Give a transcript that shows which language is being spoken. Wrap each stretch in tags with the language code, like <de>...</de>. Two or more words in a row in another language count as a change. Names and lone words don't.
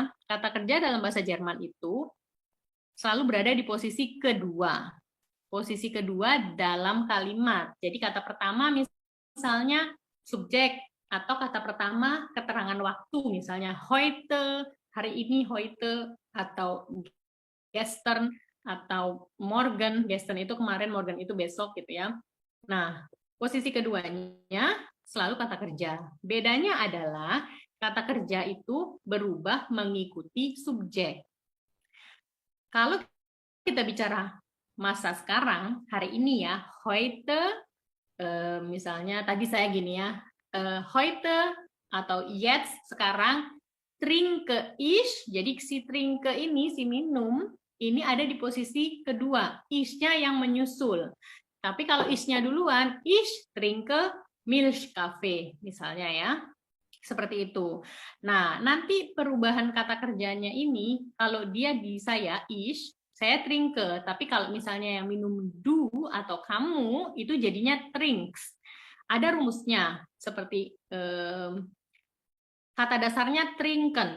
<id>Kata kerja dalam bahasa Jerman itu selalu berada di posisi kedua. Posisi kedua dalam kalimat. Jadi kata pertama misalnya subjek, atau kata pertama keterangan waktu, misalnya heute, hari ini heute, atau gestern, atau morgen, gestern itu kemarin, morgen itu besok gitu ya. Nah, posisi keduanya selalu kata kerja. Bedanya adalah kata kerja itu berubah mengikuti subjek. Kalau kita bicara masa sekarang, hari ini ya, heute, misalnya tadi saya gini ya,</id> <de>heute atau jetzt sekarang, trinke ich,</de> <id>jadi si trinke ini, si minum, ini ada di posisi kedua, is-nya yang menyusul. Tapi kalau is-nya duluan,</id> <de>ich trinke Milchkaffee</de> <id>misalnya ya. Seperti itu. Nah, nanti perubahan kata kerjanya ini, kalau dia di saya ich, saya trinke. Tapi kalau misalnya yang minum du atau kamu, itu jadinya trinks. Ada rumusnya, seperti kata dasarnya trinken.</id>